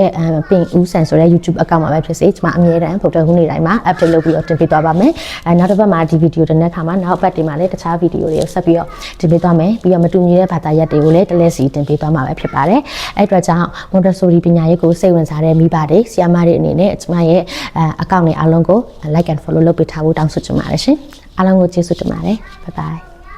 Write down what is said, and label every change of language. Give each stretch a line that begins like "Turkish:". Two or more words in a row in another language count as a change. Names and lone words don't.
Burmese: ပင်ဦးဆန်ဆိုတဲ့ YouTube account မှာပဲဖြစ်စေကျမအမြဲတမ်းဗုဒ္ဓဟူးနေ့တိုင်းမှာ update လုပ်ပြီးတော့တင်ပြသွားပါမယ်နောက်တစ်ပတ်မှာဒီဗီဒီယိုတင်တဲ့အခါမှာနောက်ပတ်တွေမှာလည်းတခြားဗီဒီယိုတွေကိုဆက်ပြီးတော့တင်ပေးသွားမယ်ပြီးတော့မတူညီတဲ့ဘာသာရပ်တွေကိုလည်းတလဲစီတင်ပေးသွားမှာပဲဖြစ်ပါတယ်အဲ့အတွက်ကြောင့် Montessori ပညာရေးကိုစိတ်ဝင်စားတဲ့မိဘတွေဆရာမတွေအနေနဲ့ကျမရဲ့အကောင့်တွေအားလုံးကို
English: like and follow
Burmese: လုပ်ပေးထားဖို့တောင်းဆိုချင်ပါတယ်ရှင်အားလုံးကိုကျေးဇူးတင်ပါတယ်
English: bye bye